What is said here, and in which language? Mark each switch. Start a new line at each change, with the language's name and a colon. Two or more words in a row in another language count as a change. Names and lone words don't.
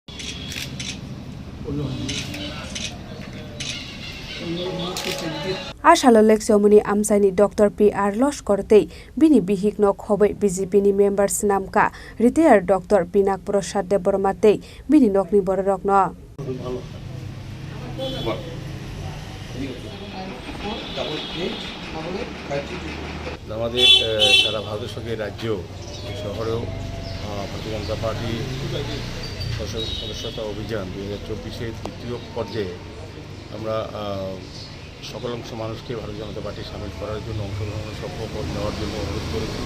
Kok Borok: Ashalo Lake Chowmuhani Amchaio Dr. PR Loskortei bini bihikno khoboi BJP ni members namka retired Dr. Pinak Prasad Debormatei bini nokni bororokno.
Bangla: আমাদের সারা ভারতের সঙ্গে রাজ্য শহরেও ভারতীয় জনতা পার্টি সদস্যতা অভিযান 2024-এর দ্বিতীয় পর্যায়ে আমরা সকল অংশ মানুষকে ভারতীয় জনতা পার্টি সামিল করার জন্য অংশগ্রহণের শপথ নেওয়ার জন্য অনুরোধ করেছি।